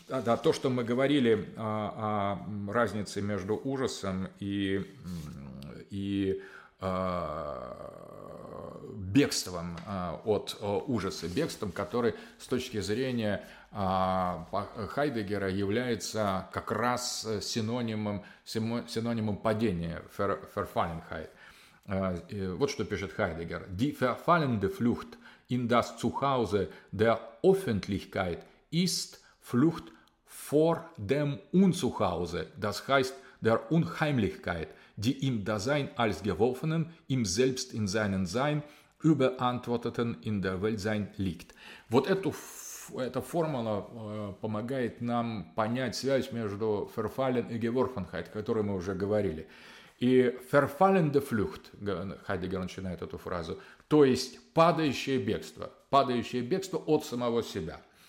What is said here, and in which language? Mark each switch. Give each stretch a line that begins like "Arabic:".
Russian: Да, то, что мы говорили о разнице между ужасом и бегством от ужаса, бегством, который с точки зрения Хайдеггера является как раз синонимом падения, Verfallenheit. Вот что пишет Хайдеггер.
German: «Die verfallende Flucht in das Zuhause der Öffentlichkeit ist Flucht vor dem Unzuhause, das heißt der Unheimlichkeit, die im Dasein als Geworfenen, im Selbst in seinem Sein, überantworteten in der Weltsein liegt».
Russian: Вот эта формула помогает нам понять связь между Verfallen и Geworfenheit, о которой мы уже говорили. И
German: «verfallende Flucht»,
Russian: Хайдеггер начинает эту фразу, то есть падающее бегство от самого себя.